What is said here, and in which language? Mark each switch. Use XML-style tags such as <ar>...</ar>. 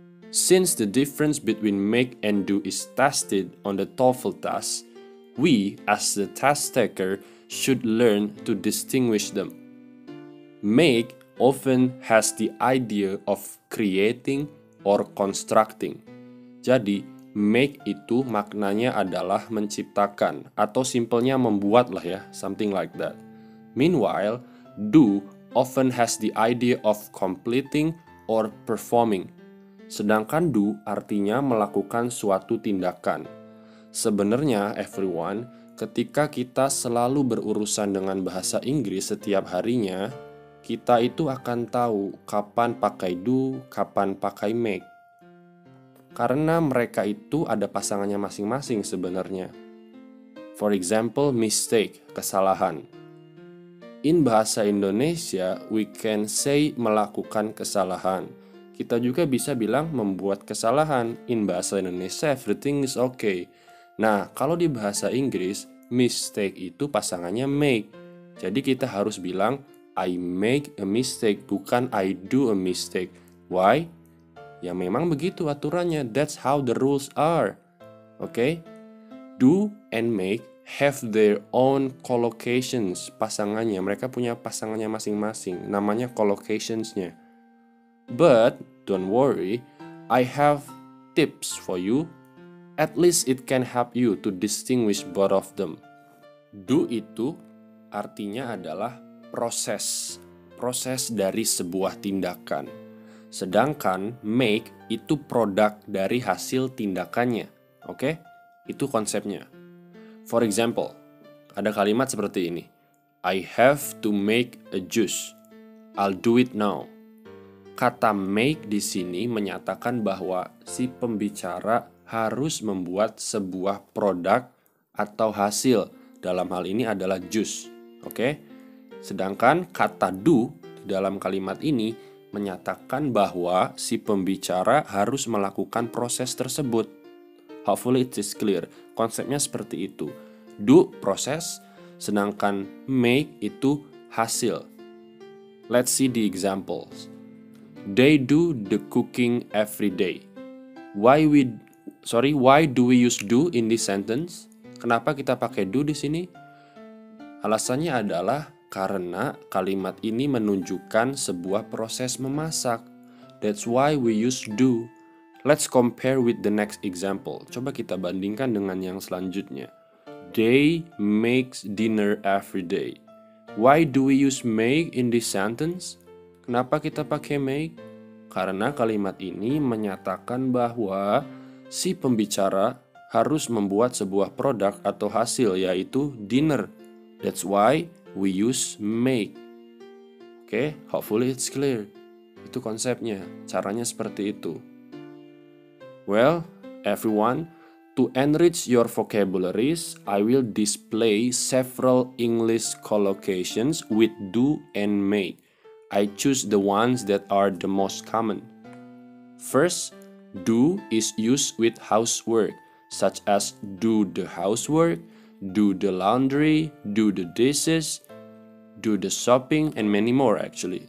<en>Since the difference between make and do is tested on the TOEFL test, we as the test taker should learn to distinguish them. Make often has the idea of creating or constructing.</en> <id>Jadi, make itu maknanya adalah menciptakan atau simpelnya membuat lah ya,</id> <en>something like that. Meanwhile, do often has the idea of completing or performing.</en> <id>Sedangkan do artinya melakukan suatu tindakan. Sebenarnya everyone, ketika kita selalu berurusan dengan bahasa Inggris setiap harinya, kita itu akan tahu kapan pakai do, kapan pakai make. Karena mereka itu ada pasangannya masing-masing sebenarnya.</id> <en>For example, mistake, kesalahan. In bahasa Indonesia, we can say</en> <id>melakukan kesalahan. Kita juga bisa bilang membuat kesalahan.</id> <en>In bahasa Indonesia, everything is okay.</en> <id>Nah, kalau di bahasa Inggris, mistake itu pasangannya make. Jadi kita harus bilang,</id> <en>I make a mistake, bukan I do a mistake. Why?</en> <id>Ya memang begitu aturannya.</id> <en>That's how the rules are. Okay? Do and make have their own collocations, pasangannya.</en> <id>Mereka punya pasangannya masing-masing, namanya collocations-nya.</id> <en>But don't worry, I have tips for you. At least it can help you to distinguish both of them.</en> <id>Do itu artinya adalah proses dari sebuah tindakan. Sedangkan make itu produk dari hasil tindakannya. Oke? Itu konsepnya.</id> <en>For example,</en> <id>ada kalimat seperti ini.</id> <en>I have to make a juice. I'll do it now.</en> <id>Kata make di sini menyatakan bahwa si pembicara harus membuat sebuah produk atau hasil. Dalam hal ini adalah juice. Oke? Sedangkan kata do di dalam kalimat ini menyatakan bahwa si pembicara harus melakukan proses tersebut.</id> <en>Hopefully it is clear.</en> <id>Konsepnya seperti itu. Do proses, sedangkan make itu hasil.</id> <en>Let's see the examples. They do the cooking every day. Why do we use do in this sentence?</en> <id>Kenapa kita pakai do di sini? Alasannya adalah karena kalimat ini menunjukkan sebuah proses memasak.</id> <en>That's why we use do. Let's compare with the next example.</en> <id>Coba kita bandingkan dengan yang selanjutnya.</id> <en>They makes dinner every day. Why do we use make in this sentence?</en> <id>Kenapa kita pakai make? Karena kalimat ini menyatakan bahwa si pembicara harus membuat sebuah produk atau hasil, yaitu dinner.</id> <en>That's why we use make. Oke, hopefully it's clear.</en> <id>Itu konsepnya, caranya seperti itu.</id> <en>Well, everyone, to enrich your vocabularies, I will display several English collocations with do and make. I choose the ones that are the most common. First, do is used with housework, such as do the housework, do the laundry, do the dishes, do the shopping, and many more actually.</en>